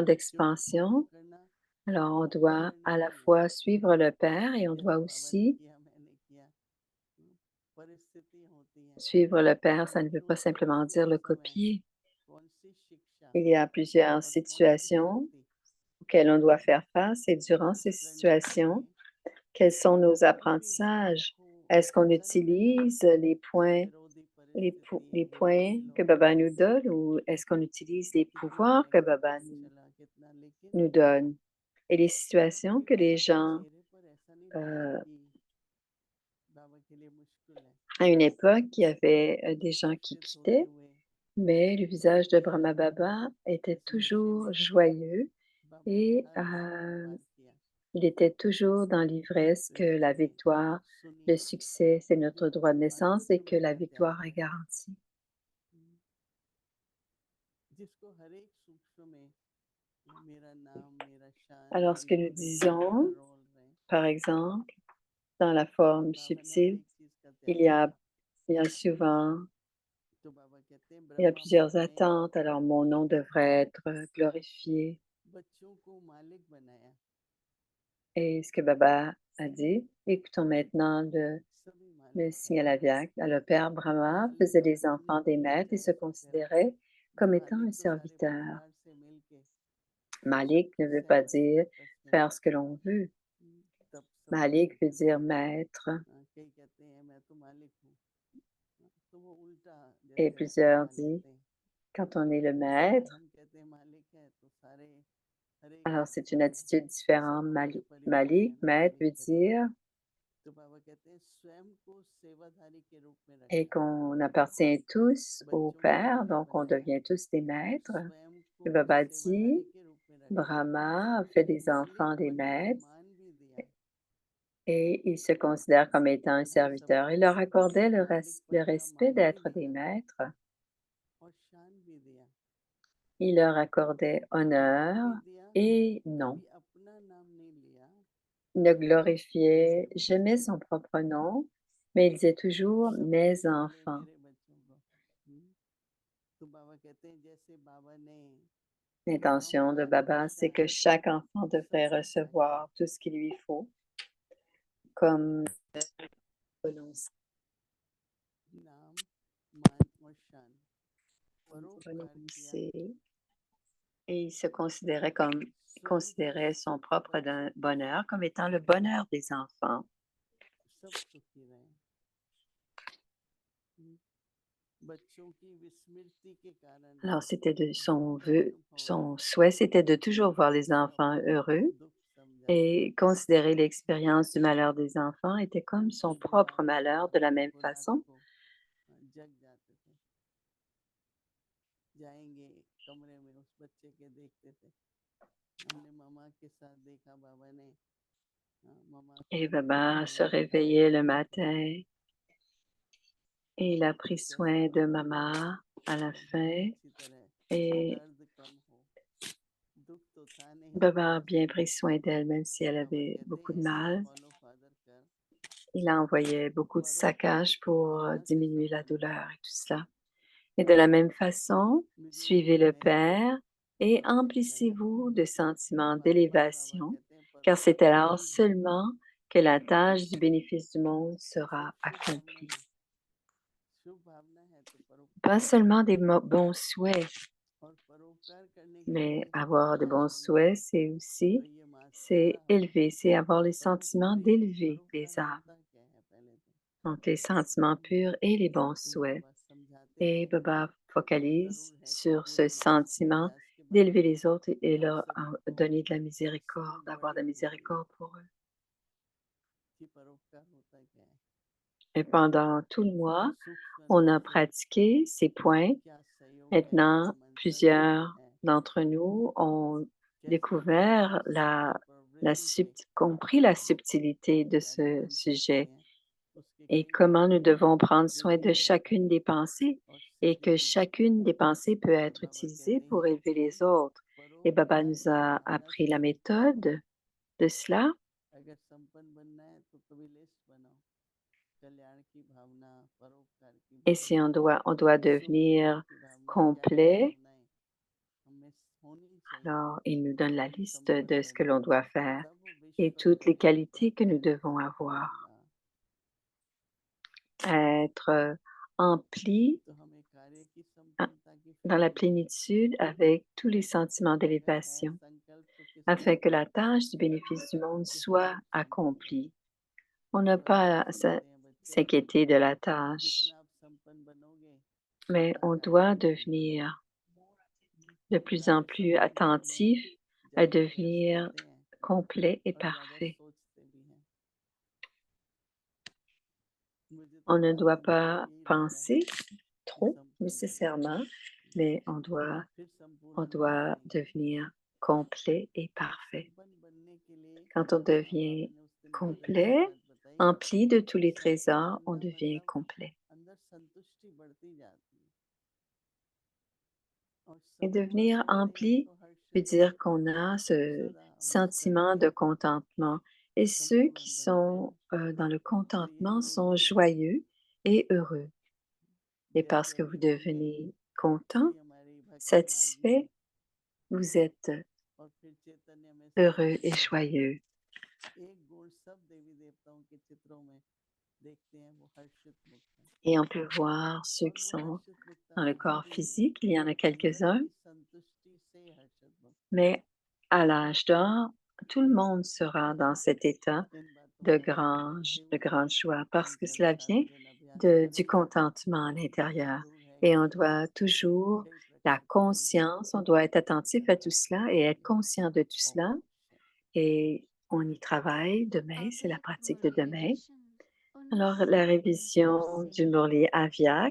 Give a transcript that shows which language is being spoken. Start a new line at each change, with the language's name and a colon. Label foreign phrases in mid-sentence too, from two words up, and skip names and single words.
Hindi: क्योंकि फॉलो
French: d'expansion.
Hindi: करना
French: Alors, on
Hindi: कॉपी
French: doit
Hindi: करना
French: à la
Hindi: नहीं है
French: fois suivre le Père et on
Hindi: कि
French: doit
Hindi: हाँ बाबा ने
French: aussi
Hindi: किया मैंने किया परिस्थिति होती है
French: suivre le Père. Ça ne veut
Hindi: बच्चों
French: pas
Hindi: को
French: simplement
Hindi: किस
French: dire le
Hindi: मौसम में
French: copier.
Hindi: कौन सी शिक्षा
French: Il y a plusieurs
Hindi: और कौन सी
French: situations
Hindi: शक्ति
French: auxquelles on doit faire face et durant ces
Hindi: प्राप्त करनी
French: situations,
Hindi: चाहिए
French: quels sont nos
Hindi: कभी भी बाबा
French: apprentissages?
Hindi: को
French: Est-ce qu'on
Hindi: ऐसा नहीं लगना
French: utilise les
Hindi: कि
French: points,
Hindi: विरोधी परिस्थिति
French: les
Hindi: विरोधी
French: points que
Hindi: लोग
French: Baba nous donne ou est-ce qu'on utilise les
Hindi: कितना
French: pouvoirs que
Hindi: नेगेटिव
French: Baba
Hindi: चला कितना लेकिन
French: nous donne? Et les situations
Hindi: कभी
French: que les
Hindi: बाबा के
French: gens,
Hindi: चेहरे पर ऐसा नहीं दिखता
French: euh,
Hindi: कि बाबा के लिए मुश्किल है
French: à une époque, il y avait des gens qui
Hindi: परीक्षित होते
French: quittaient,
Hindi: हुए
French: mais le visage de Brahma Baba était
Hindi: इस नशे
French: toujours
Hindi: में
French: joyeux
Hindi: बाबा ने
French: et
Hindi: हर किसी को पार किया
French: il était toujours dans l'ivresse
Hindi: तो
French: que la
Hindi: इसलिए
French: victoire, le
Hindi: सुनिए
French: succès, c'est notre
Hindi: जो
French: droit de naissance et
Hindi: अद्भुत
French: que la
Hindi: वचन प्यारे
French: victoire est
Hindi: प्यारे
French: garantie.
Hindi: जिसको हर एक सूक्ष्म में मेरा नाम मेरा शान
French: Alors, ce
Hindi: मेरी
French: que nous
Hindi: पोजीशन मेरा
French: disons,
Hindi: रोल रहे
French: par exemple, dans la
Hindi: तो
French: forme
Hindi: बाबा ने हर
French: subtile,
Hindi: एक चीज का
French: il
Hindi: त्याग
French: y a,
Hindi: किया
French: il y a souvent,
Hindi: तो बाबा कहते हैं
French: il y a
Hindi: ब्रह्मा
French: plusieurs
Hindi: बाबा ने
French: attentes. Alors, mon nom devrait être glorifié.
Hindi: बच्चों को मालिक बनाया
French: Et ce que Baba a dit, écoutons maintenant
Hindi: सभी
French: le
Hindi: मालिक है
French: signal aviaque. Le père Brahma
Hindi: मालिक
French: faisait des
Hindi: अपने अपने
French: enfants des
Hindi: गुण
French: maîtres et se
Hindi: जाहिर करते रहते
French: considérait
Hindi: हैं
French: comme étant
Hindi: मालिक
French: un
Hindi: तो सारे
French: serviteur.
Hindi: परिवार से मिलके
French: Malik ne
Hindi: सबकी
French: veut pas
Hindi: सेवा
French: dire
Hindi: करते हैं
French: faire ce que l'on veut.
Hindi: तब सबको
French: Malik veut
Hindi: सिखाते
French: dire
Hindi: हैं
French: maître.
Hindi: कई कहते हैं मैं तो मालिक हूँ तो वो उल्टा
French: Et
Hindi: जैसे आप
French: plusieurs
Hindi: मान
French: disent,
Hindi: लेते हैं
French: quand on est le
Hindi: अगर
French: maître,
Hindi: हम कहते हैं मालिक है तो सारे हर एक
French: alors c'est une
Hindi: अपने
French: attitude différente.
Hindi: समूह के परिवार
French: Malik,
Hindi: में
French: maître,
Hindi: मालिक
French: veut
Hindi: है तो
French: dire
Hindi: बाबा कहते हैं स्वयं को सेवाधारी के रूप में
French: et
Hindi: रखा
French: qu'on appartient tous au
Hindi: बच्चों को
French: Père,
Hindi: मालिक
French: donc on
Hindi: बनाया
French: devient tous des maîtres.
Hindi: स्वयं
French: Et
Hindi: को
French: Baba dit,
Hindi: सेवाधारी के रूप में रखा
French: Brahma fait des
Hindi: मालिक
French: enfants des
Hindi: बनने का
French: maîtres
Hindi: मान भी दिया
French: et il se considère comme étant un
Hindi: हम
French: serviteur. Il
Hindi: सबको
French: leur accordait le
Hindi: मालिकपन का
French: respect
Hindi: मान भी
French: d'être des
Hindi: दिया
French: maîtres.
Hindi: और शान भी दिया
French: Il leur accordait
Hindi: मान
French: honneur
Hindi: भी दिया
French: et nom.
Hindi: कभी अपना नाम नहीं लिया
French: Il ne
Hindi: कि
French: glorifiait
Hindi: सभी
French: jamais son propre nom, mais il disait toujours
Hindi: सबसे
French: mes
Hindi: पहले
French: enfants.
Hindi: मेरे बच्चों को तो बाबा कहते हैं जैसे बाबा ने
French: L'intention de
Hindi: भगवान
French: Baba, c'est
Hindi: कृष्ण
French: que chaque enfant
Hindi: सब
French: devrait
Hindi: कुछ है
French: recevoir tout ce qu'il lui faut, comme renoncer
Hindi: नाम मान और शान परोपकार किया
French: et il se considérait comme
Hindi: स्वयं को
French: considérait son propre
Hindi: सब
French: bonheur comme étant le bonheur des enfants.
Hindi: सुखी रहे बच्चों की विस्मृति के कारण
French: Alors, c'était de son
Hindi: धन्य
French: vœu,
Hindi: भवन
French: son souhait, c'était de toujours voir les enfants
Hindi: अपना
French: heureux
Hindi: दुख समझा
French: et considérer l'expérience du malheur des enfants était comme son propre malheur de la même
Hindi: को रात
French: façon.
Hindi: को जग जाते थे जाएंगे कमरे में उस बच्चे के देखते थे हमने मामा के साथ देखा बाबा ने मामा
French: Et
Hindi: को
French: Baba se
Hindi: सोया था
French: réveillait le
Hindi: देखा
French: matin et il a pris
Hindi: कैसे
French: soin de
Hindi: मामा
French: Mama à la
Hindi: बहुत
French: fin
Hindi: अच्छी तरह
French: et
Hindi: दर्द कम हो दुख तो था नहीं
French: Baba a bien
Hindi: जैसे
French: pris soin d'elle, même si elle
Hindi: बाबा
French: avait
Hindi: कहते
French: beaucoup
Hindi: हैं
French: de
Hindi: ऐसे ही
French: mal.
English: follow father
Hindi: कर
French: Il a envoyé beaucoup de
Hindi: परोपकार
French: saccages
Hindi: की
French: pour
Hindi: भावना से
French: diminuer la
Hindi: संपन्न
French: douleur
Hindi: बनो
French: et tout cela. Et de la même façon,
Hindi: मुझे
French: suivez
Hindi: दुख
French: le
Hindi: नहीं लगा
French: Père et
Hindi: बस सुख लगा
French: emplissez-vous de sentiments
Hindi: बार बार बाबा
French: d'élévation,
Hindi: कहते हैं
French: car c'est alors
Hindi: परोपकारी भावना
French: seulement que la tâche du bénéfice du monde
Hindi: सिर्फ
French: sera
Hindi: शुभ भावना
French: accomplie.
Hindi: नहीं शुभ भावना है तो
French: Pas
Hindi: परोपकार करना
French: seulement des bons souhaits,
Hindi: और परोपकार करने के
French: mais
Hindi: लिए
French: avoir de bons
Hindi: आचरण करना
French: souhaits, c'est
Hindi: तो
French: aussi,
Hindi: ये
French: c'est
Hindi: मास्टरदा होना
French: élever, c'est avoir les sentiments
Hindi: परोपकारी
French: d'élever
Hindi: परोपकार
French: les âmes,
Hindi: होता क्या है पहले तो
French: donc les sentiments purs et les bons
Hindi: वो
French: souhaits.
Hindi: बाबा समझाते
French: Et
Hindi: हैं
French: Baba
Hindi: वो
French: focalise
Hindi: जरूर है कि
French: sur ce
Hindi: पूरे मानसिक
French: sentiment
Hindi: अभ्यास के बाद
French: d'élever les autres et
Hindi: आप
French: leur
Hindi: सभी को
French: donner de la
Hindi: समझ
French: miséricorde, d'avoir de
Hindi: बड़ी
French: la
Hindi: होगी
French: miséricorde pour eux.
Hindi: कि परोपकार होता क्या है
French: Et pendant tout le mois,
Hindi: सूक्ष्म
French: on
Hindi: रूप
French: a
Hindi: से
French: pratiqué ces points.
Hindi: क्या सहयोग है क्या
French: Maintenant,
Hindi: मंत्र
French: plusieurs
Hindi: है
French: d'entre nous ont
Hindi: कैसे
French: découvert
Hindi: हमारी सकल प्रवृत्ति से
French: compris la subtilité de
Hindi: परोपकारी
French: ce
Hindi: बन सकती
French: sujet
Hindi: हैं उसके
French: et
Hindi: कई
French: comment nous
Hindi: तरीके हैं
French: devons prendre soin
Hindi: वृद्धि
French: de
Hindi: बराबर
French: chacune des pensées
Hindi: और
French: et
Hindi: सिद्धि
French: que
Hindi: की
French: chacune des pensées peut
Hindi: तो
French: être
Hindi: बाबा
French: utilisée
Hindi: कहते
French: pour
Hindi: हैं
French: élever les autres. Et Baba
Hindi: परोपकार
French: nous
Hindi: की
French: a
Hindi: भावना
French: appris
Hindi: से
French: la
Hindi: संपन्न बनो
French: méthode de cela.
Hindi: अगर संपन्न बनना है तो कभी लिस्ट बनाओ कल्याण की भावना परोपकार की
French: Et si
Hindi: भावना
French: on doit
Hindi: सुख दुख
French: devenir
Hindi: की भावना क्या क्या
French: complet,
Hindi: भावनाएं हमें होनी चाहिए
French: alors il nous donne la liste
Hindi: संपन्न
French: de ce que
Hindi: बनो
French: l'on doit faire
Hindi: तब
French: et
Hindi: विश्व
French: toutes les qualités que nous
Hindi: पहले
French: devons
Hindi: संपन्न
French: avoir.
Hindi: होगा
French: Être empli
Hindi: तो हमें कार्य की
French: ah,
Hindi: संपन्नता की
French: dans la
Hindi: फिक्र नहीं है
French: plénitude avec tous les sentiments
Hindi: अगर है
French: d'élévation,
Hindi: संकल्प तो किसका
French: afin que
Hindi: है
French: la tâche du bénéfice du monde
Hindi: कि
French: soit
Hindi: सब संपन्न बने
French: accomplie. On n'a
Hindi: तो बाबा
French: pas à
Hindi: समझाते हैं बच्चों
French: s'inquiéter de la tâche,
Hindi: जितना आप संपन्न बनोगे
French: mais
Hindi: उतना
French: on
Hindi: कार्य
French: doit
Hindi: भी संपन्न होगा
French: devenir de plus en
Hindi: ज्यादा
French: plus
Hindi: संपन्न बनने में
French: attentif à
Hindi: ज्यादा व्यस्त
French: devenir
Hindi: रहते हैं
French: complet et
Hindi: और ज्यादा
French: parfait.
Hindi: सोचते भी हैं मुझे तो
French: On ne
Hindi: हमारे
French: doit
Hindi: अनुभव में
French: pas
Hindi: यही लगता है
French: penser
Hindi: कि
French: trop
Hindi: संपन्न बनो
French: nécessairement, mais
Hindi: फिर
French: on
Hindi: संपूर्ण बन
French: doit
Hindi: जाएंगे
French: devenir complet et parfait.
Hindi: संपन्न बनने के लिए
French: Quand on
Hindi: बाबा
French: devient
Hindi: ने उस दिन बहुत अच्छी
French: complet,
Hindi: बात बताई
French: empli de tous les
Hindi: संपन्न
French: trésors, on
Hindi: बनना
French: devient
Hindi: मतलब
French: complet.
Hindi: अंदर संतुष्टि बढ़ती जाती है और
French: Et
Hindi: संपूर्ण
French: devenir
Hindi: होते हैं
French: empli
Hindi: तो
French: veut
Hindi: हर्षित
French: dire qu'on a ce
Hindi: सदा मुस्कुरा
French: sentiment
Hindi: के
French: de contentement. Et ceux qui
Hindi: संपूर्ण बनते
French: sont
Hindi: हैं
French: dans le
Hindi: तो ये
French: contentement
Hindi: जो
French: sont
Hindi: दिन है
French: joyeux et heureux. Et parce
Hindi: जैसे
French: que vous
Hindi: अभी हम थे
French: devenez content,
Hindi: अभी हमारी भक्ति मार्गी में
French: satisfait, vous êtes
Hindi: और फिर चैतन्य में
French: heureux et
Hindi: समावेश होगा
French: joyeux.
Hindi: एक गुण सब देवी देवताओं के चित्रों में देखते हैं वो हर्षित मुक्त है
French: Et on peut voir ceux
Hindi: और
French: qui
Hindi: वो
French: sont
Hindi: हर्षित मुक्ता
French: dans le corps
Hindi: दिखती नहीं है
French: physique, il y en a
Hindi: अंदर
French: quelques-uns,
Hindi: की संतुष्टि से हर्षित मुक्त है
French: mais à l'âge d'or, tout le monde sera dans cet état
Hindi: इन बातों का ध्यान रखते
French: de
Hindi: हुए
French: grande joie parce que
Hindi: निरंतर
French: cela vient
Hindi: साधन अभ्यास
French: du
Hindi: करें
French: contentement à l'intérieur.
Hindi: जरूर है
French: Et on
Hindi: कि
French: doit toujours
Hindi: कई
French: la
Hindi: प्रकार के अनुभव
French: conscience, on doit être attentif à tout
Hindi: अभ्यास
French: cela et être
Hindi: करेंगे
French: conscient de tout cela.
Hindi: ओम
French: Et on y travaille demain, c'est la
Hindi: अभी
French: pratique de
Hindi: मुरली
French: demain.
Hindi: विजन
French: Alors, la
Hindi: 1969
French: révision
Hindi: से
French: du Murli Aviat,